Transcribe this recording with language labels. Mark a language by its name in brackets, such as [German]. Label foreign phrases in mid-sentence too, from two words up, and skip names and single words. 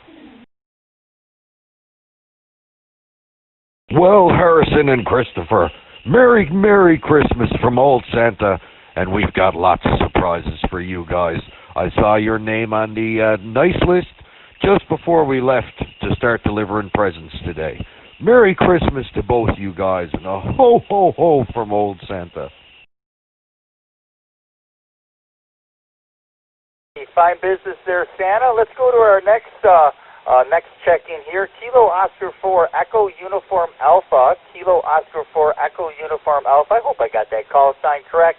[English] Well, Harrison and Christopher, Merry Christmas from old Santa, and we've got lots of surprises for you guys. I saw your name on the nice list just before we left to start delivering presents today. Merry Christmas to both you guys, and a ho, ho, ho from old Santa. Fine business there, Santa. Let's go to our next check-in here. Kilo Oscar 4 Echo Uniform Alpha. Kilo Oscar 4 Echo Uniform Alpha. I hope I got that call sign correct.